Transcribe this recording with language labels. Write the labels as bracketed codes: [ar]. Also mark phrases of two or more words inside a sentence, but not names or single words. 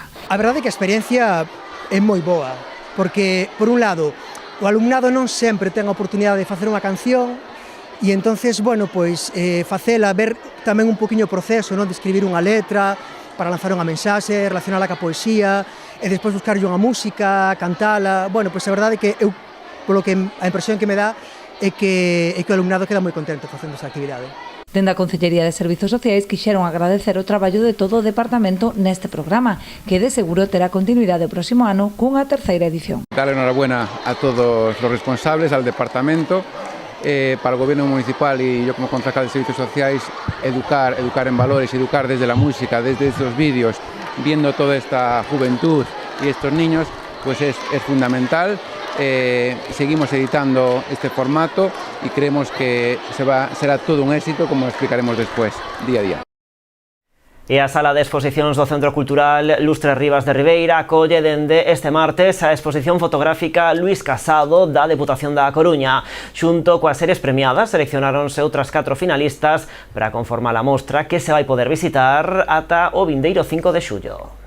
[gl] A verdade é que a experiencia é moi boa, porque, por un lado, o alumnado non sempre ten a oportunidade de facer unha canción, e entonces, facela, ver tamén un poquinho o proceso, de escribir unha letra, para lanzar unha mensaxe, relacionala ca poesía, e despois buscarlle unha música, cantala. A verdade é que a impresión que me dá é que o alumnado queda moi contento facendo esa actividade. Dende a Concellería de Servizos Sociais quixeron agradecer o traballo de todo o departamento neste programa, que de seguro terá continuidade o próximo ano cunha terceira edición. [es] Darle enhorabuena a todos los responsables, al departamento, para el gobierno municipal y yo como concejal de Servicios Sociais, educar en valores, educar desde la música, desde estos vídeos, viendo toda esta juventud y estos niños, pues es fundamental. Seguimos editando este formato y creemos que será todo un éxito, como explicaremos después, día a día. [gl] E a Sala de Exposicións do Centro Cultural Lustre Rivas de Ribeira acolle dende este martes a exposición fotográfica Luís Casado da Deputación da Coruña. Xunto coas series premiadas seleccionáronse outras 4 finalistas para conformar a mostra que se vai poder visitar ata o vindeiro 5 de xullo.